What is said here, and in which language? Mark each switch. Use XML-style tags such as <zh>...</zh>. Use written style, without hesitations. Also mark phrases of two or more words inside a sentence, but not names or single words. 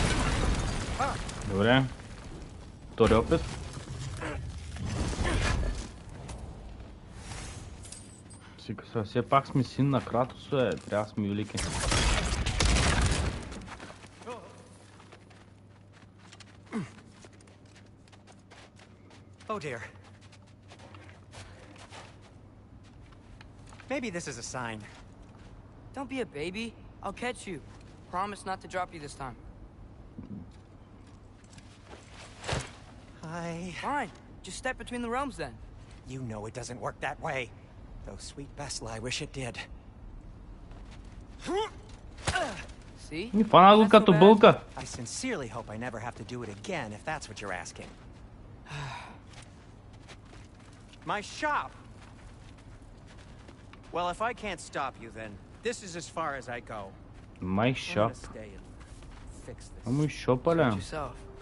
<bg>Добре. Втори опит. Все пак сме син на Кратос, трябва да сме велики.</bg> <en>Oh dear. Maybe this is a sign. Don't be a baby. I'll catch you. Promise not to drop you this time. Fine. Just step between the realms then. You know it doesn't work that way. Though sweet Bessla, I wish it did. See?</en> <bg>И фана го като бълка.</bg> <en>I sincerely hope I never have to do it again, if that's what you're asking. My shop! Well, if I can't stop you, then this is as far as I go. My I'm shop. gonna stay and fix this.</en> <bg>Ама и шопа ли?</bg> <en>Suit yourself.</en>